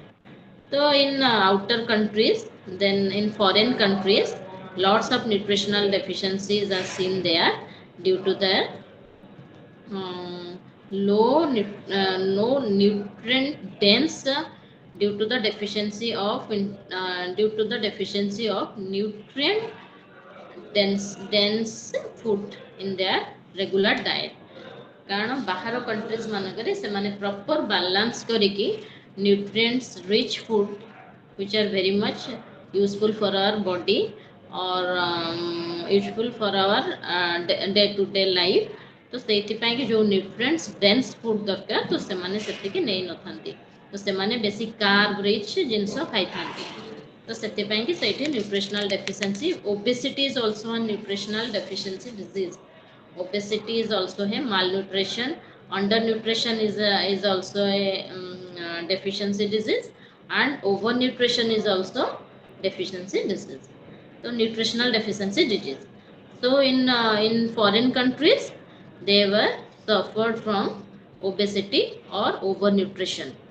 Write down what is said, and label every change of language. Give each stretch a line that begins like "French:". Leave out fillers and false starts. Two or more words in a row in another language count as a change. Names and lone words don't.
English: So in outer countries, then in foreign countries, lots of nutritional deficiencies are seen there due to the no nutrient dense due to the deficiency of nutrient dense food in their regular diet.
Odia: କାରଣ ବାହାର କଣ୍ଟ୍ରିଜ ମାନଙ୍କରେ ସେମାନେ
English: proper balance କରିକି nutrients rich food which are very much useful for our body or useful for our day to day life.
Odia: तो ସେଇଥିପାଇଁ କି ଯେଉଁ
English: nutrients dense food
Odia: ଦରକାର ତ ସେମାନେ ସେତିକି ନେଇନଥାନ୍ତି, ତ ସେମାନେ ବେଶୀ
English: carb rich
Odia: ଜିନିଷ ଖାଇଥାନ୍ତି, ତ ସେଥିପାଇଁ କି ସେଇଠି
English: nutritional deficiency. obesity is also a nutritional deficiency disease. Obesity is also a malnutrition. Undernutrition is also a deficiency disease, and overnutrition is also deficiency disease. So nutritional deficiency disease. So in foreign countries, they were suffered from obesity or overnutrition.